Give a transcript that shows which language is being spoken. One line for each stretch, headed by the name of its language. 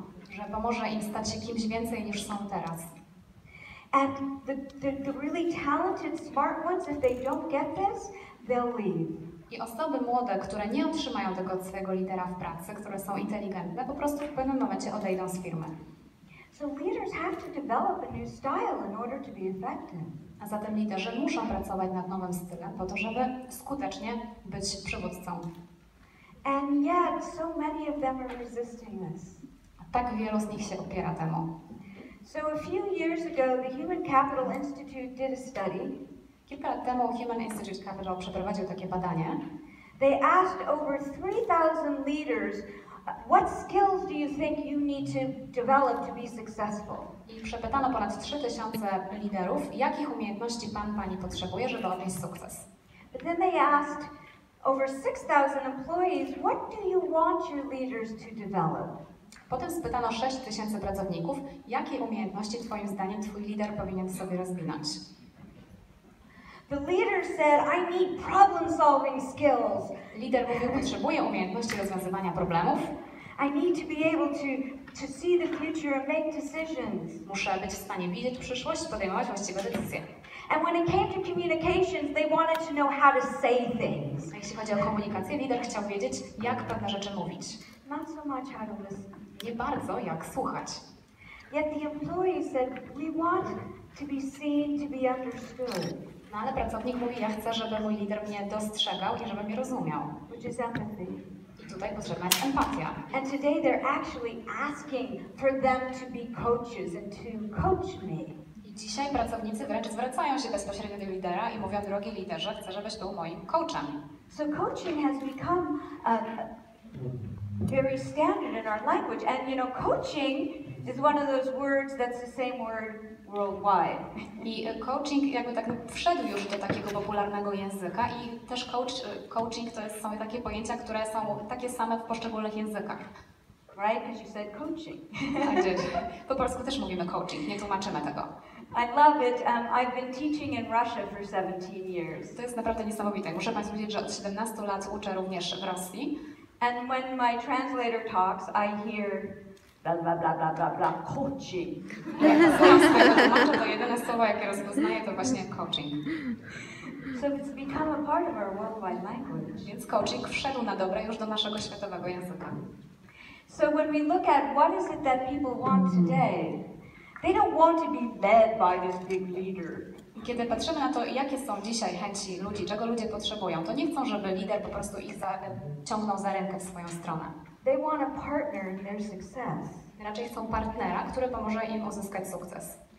Polish: że pomoże im stać się kimś więcej niż są teraz.
English: And the really talented, smart ones, if they don't get this, they'll leave.
Polish: I osoby młode, które nie otrzymają tego od swojego lidera w pracy, które są inteligentne, po prostu w pewnym momencie odejdą z firmy.
English: So leaders have to develop a new style in order to be effective.
Polish: A zatem liderzy muszą pracować nad nowym stylem po to, żeby skutecznie być przywódcą.
English: And yet, so many of them are resisting this.
Polish: A tak wielu z nich się opiera temu.
English: So a few years ago, the Human Capital Institute did a study.
Polish: Kilka lat temu Human Institute Capital przeprowadził takie badanie.
English: They asked over 3,000 leaders, what skills do you think you need to develop to be successful?
Polish: I przepytano ponad 3000 liderów, jakich umiejętności pani potrzebuje, żeby odnieść sukces.
English: But then they asked over 6,000 employees, what do you want your leaders to develop?
Polish: Potem spytano 6000 pracowników, jakie umiejętności twoim zdaniem twój lider powinien sobie rozwinąć.
English: The leader said, I need problem-solving skills.
Polish: Lider mówił, potrzebuję umiejętności rozwiązywania problemów.
English: I need to be able to see the future and make decisions.
Polish: Muszę być w stanie widzieć przyszłość, podejmować właściwe decyzje.
English: And when it came to communications, they wanted to know how to say things.
Polish: A jeśli chodzi o komunikację, lider chciał wiedzieć, jak pewne rzeczy mówić.
English: Not so much how to listen.
Polish: Nie bardzo, jak słuchać.
English: Yet the employee said, we want to be seen, to be understood.
Polish: No ale pracownik mówi, ja chcę, żeby mój lider mnie dostrzegał i żeby mnie rozumiał.
English: Which is empathy.
Polish: I tutaj potrzebna jest empatia.
English: And today they're actually asking for them to be coaches and to coach me.
Polish: I dzisiaj pracownicy wręcz zwracają się bezpośrednio do lidera i mówią, drogi liderze, chcę, żebyś był moim coachem.
English: So coaching has become very standard in our language. And you know, coaching is one of those words that's the same word worldwide.
Polish: I coaching jakby tak wszedł już do takiego popularnego języka i też coaching to są takie pojęcia, które są takie same w poszczególnych językach.
English: Right? Because you said coaching.
Polish: Po polsku też mówimy coaching, nie tłumaczymy tego.
English: I love it. I've been teaching in Russia for 17 years.
Polish: To jest naprawdę niesamowite. Muszę Państwu powiedzieć, że od 17 lat uczę również w Rosji.
English: And when my translator talks, I hear blah blah blah blah blah blah coaching.
Polish: To jedyne słowo, jakie rozpoznaję, to właśnie coaching.
English: So it's become a part of our worldwide language.
Polish: Więc coaching wszedł na dobre już do naszego światowego języka.
English: So when we look at what is it that people want today, they don't want to be led by this big leader.
Polish: I kiedy patrzymy na to, jakie są dzisiaj chęci ludzi, czego ludzie potrzebują, to nie chcą, żeby lider po prostu ich ciągnął za rękę w swoją stronę.
English: They want a partner in their success.
Polish: Raczej chcą partnera, który pomoże im uzyskać sukces.